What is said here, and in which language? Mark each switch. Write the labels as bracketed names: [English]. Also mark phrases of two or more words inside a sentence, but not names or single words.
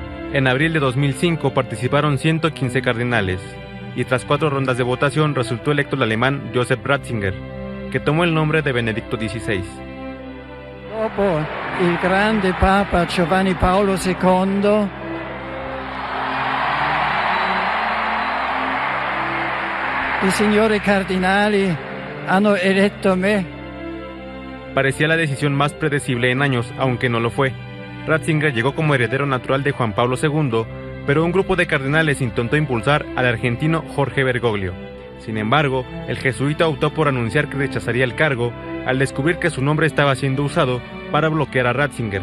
[Spanish] En abril de 2005 participaron 115 cardenales, y tras 4 rondas de votación resultó electo el alemán Joseph Ratzinger, que tomó el nombre de Benedicto XVI. [Italian] Dopo il grande Papa Giovanni Paolo II, i signori cardinali hanno eletto me. [Spanish] Parecía la decisión más predecible en años, aunque no lo fue. Ratzinger llegó como heredero natural de Juan Pablo II, pero un grupo de cardenales intentó impulsar al argentino Jorge Bergoglio. Sin embargo, el jesuita optó por anunciar que rechazaría el cargo al descubrir que su nombre estaba siendo usado para bloquear a Ratzinger.